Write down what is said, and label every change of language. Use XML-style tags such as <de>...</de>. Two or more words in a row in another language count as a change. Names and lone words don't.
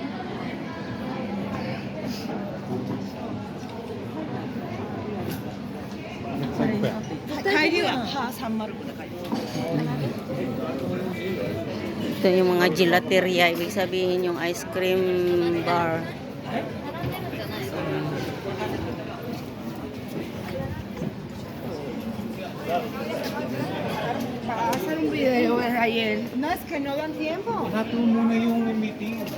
<tl>Ito yung mga gelateria, ibig sabihin yung</tl> <en>ice cream bar.</en> <es>Para hacer un video ayer. No, es que no dan tiempo. Deja tú</es> <tl>muna yung meeting.</tl>